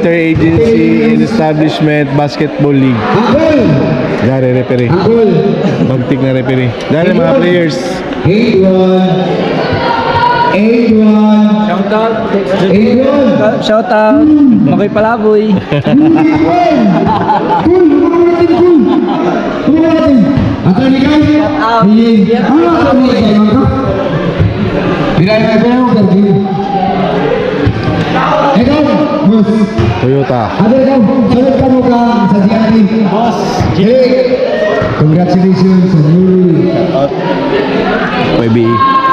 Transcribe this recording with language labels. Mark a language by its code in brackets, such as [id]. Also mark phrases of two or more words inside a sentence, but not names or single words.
[en] Agency and Establishment Basketball League. [bik] Gari referee. Bagtik na referee. Gari mga players. 8-1. [en] Shout out. Makoy Palaboy. Toyota. Congratulations on you. PBE.